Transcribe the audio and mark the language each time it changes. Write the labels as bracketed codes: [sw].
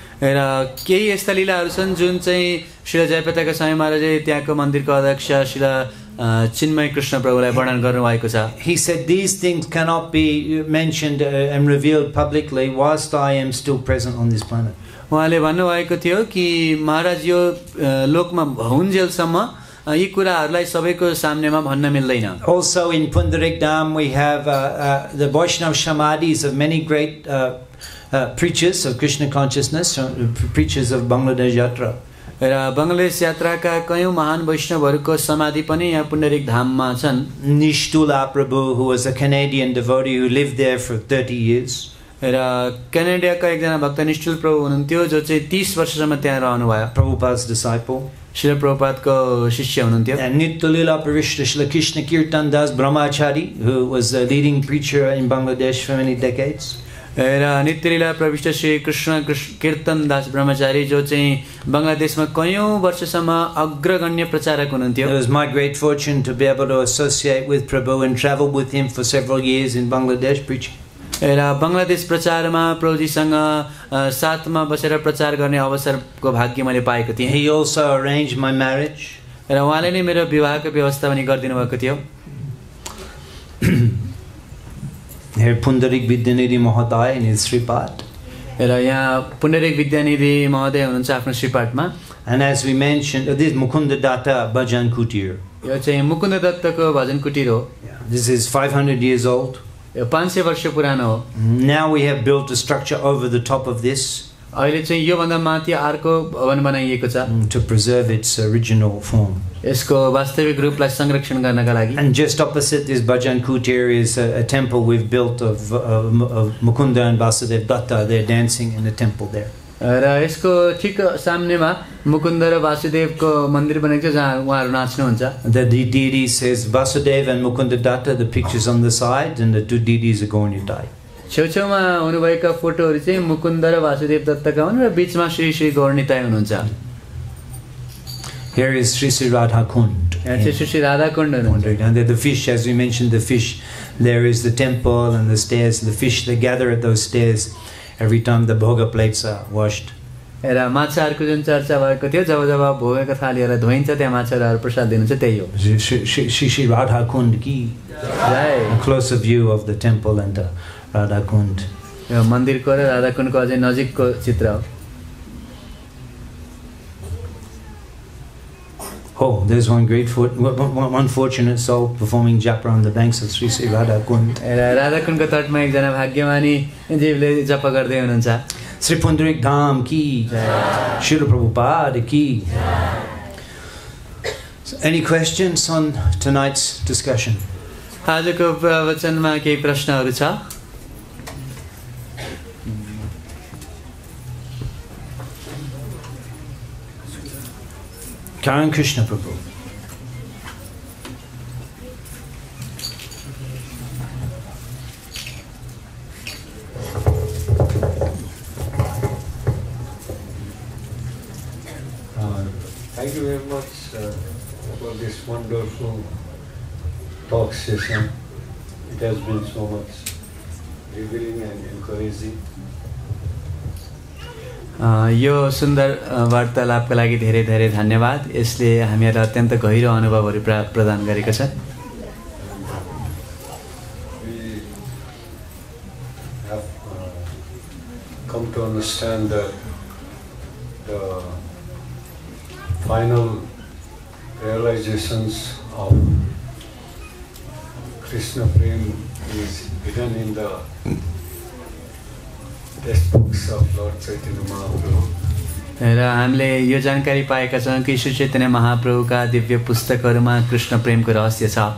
[ne] र केही यस्ता लीलाहरू छन् जुन चाहिँ श्री जयपताका स्वामी महाराजले त्यहाँको मन्दिरको अध्यक्ष श्री चिन्मय कृष्ण प्रभुलाई वर्णन गर्नुभएको छ। [en] He said these things cannot be mentioned and revealed publicly whilst I am still present on this planet. [ne] उहाँले भन्नुभएको थियो कि महाराज यो लोकमा हुन्जेलसम्म यी कुराहरूलाई सबैको सामनेमा भन्न मिल्दैन। [en] Also in Pundarik Dham we have the Vaishnava Samadhis of many great preachers of Krishna consciousness, preachers of Bangladesh Yatra. [ne] र बङ्गलादेश यात्राका कयौं महान वैष्णवहरूको समाधि पनि यहाँ पुण्डरिक धाममा छन्। [en] Nishtula Prabhu, who was a Canadian devotee who lived there for 30 years. [ne] र क्यानाडियाका एकजना भक्त निष्ठुल प्रभु हुनुहुन्थ्यो जो चाहिँ 30 वर्षसम्म त्यहाँ रहनुभयो। [en] Prabhupada's disciple. [ne] श्री प्रभुपादको शिष्य हुनुहुन्थ्यो। [en] And Nityalila Parishta Srila Krishna Kirtan Das Brahmachari, who was a leading preacher in Bangladesh for many decades. [ne] र नित्यलीला प्रविष्ट श्री कृष्ण कीर्तन दास ब्रह्मचारी जो चाहिँ बङ्गलादेशमा कयौं वर्षसम्म अग्रगण्य प्रचारक हुनुहुन्थ्यो। [en] It was my great fortune to be able to associate with Prabhu and travel with him for several years in Bangladesh preaching. [ne] र बङ्गलादेश प्रचारमा प्रभुजीसँग साथमा बसेर प्रचार गर्ने अवसरको भाग्य मैले पाएको थिएँ। [en] He also arranged my marriage. [ne] र उहाँले नै मेरो विवाहको व्यवस्था पनि गरिदिनु भएको थियो। [en] Here Pundarik Vidyanidhi Mahodaya in his Sripad. [ne] र यहाँ पुण्डरिक विद्यानिधि महोदय हुनुहुन्छ आफ्नो श्रीपाठमा। [en] And as we mentioned, this is Mukunda Datta Bhajan Kutir. [ne] यो चाहिँ मुकुन्द दत्तको भजन कुटीर हो। [en] This is 500 years old. [ne] यो 500 वर्ष पुरानो हो। [en] Now we have built a structure over the top of this [ne] अहिले चाहिँ यो भन्दा माथि अर्को भवन बनाइएको छ [en] to preserve its original form. [ne] यसको वास्तविक रूपलाई संरक्षण गर्नका लागि। [en] And just opposite this Bhajan Kutir is a temple we've built of Mukunda and Vasudev Datta. They're dancing in the temple there. [ne] र यसको ठीक सामनेमा मुकुन्द र वासुदेवको मन्दिर बनेको छ जहाँ उहाँहरू नाच्नुहुन्छ। [en] The deity says Vasudev and Mukunda Datta, the pictures on the side, and the two deities are going to die. [ne] छेउछेउमा हुनुभएका फोटोहरू चाहिँ मुकुन्द र वासुदेव दत्तका हुन् र बीचमा श्री श्री गौरनिताई हुनुहुन्छ। [en] Here is Sri Sri Radha Kund. [ne] यहाँ चाहिँ श्री श्री राधा कुण्ड हुनुहुन्छ। [en] And the fish, as we mentioned, the fish, there is the temple and the stairs. The fish, they gather at those stairs every time the bhoga plates are washed. [ne] र माछाहरूको जुन चर्चा भएको थियो जब जब भोगेका थालीहरू धोइन्छ त्यहाँ माछाहरू प्रसाद दिनुहुन्छ त्यही हो। [en] Sri Sri Radha Kund ki. A closer view of the temple and the Radha Kund. [ne] यो मन्दिरको र राधा कुण्डको अझै नजिकको चित्र हो। [en] Oh, there's one fortunate soul performing japa on the banks of Sri Sri Radha Kund. [ne] Radha कुण्डको तटमा एकजना भाग्यमानी जीवले जप गर्दै हुनुहुन्छ। [en] Sri Pundarik Dham ki. Srila Prabhupada ki. Any questions on tonight's discussion? [ne] आजको प्रवचनमा केही प्रश्नहरू छ? [en] Karan Krishna Prabhu. you very much for this wonderful talk session. It has been so much revealing and encouraging. [ne] यो सुन्दर वार्तालापका लागि धेरै धेरै धन्यवाद। यसले हामीलाई अत्यन्त गहिरो अनुभवहरू प्रदान गरेको छ। [en] We have come to understand that the final realizations of Krishna Prem is hidden in the textbooks of Lord Chaitanya Mahaprabhu. [ne] र हामीले यो जानकारी पाएका छौँ कि श्री चैतन्य महाप्रभुका दिव्य पुस्तकहरूमा कृष्ण प्रेमको रहस्य छ।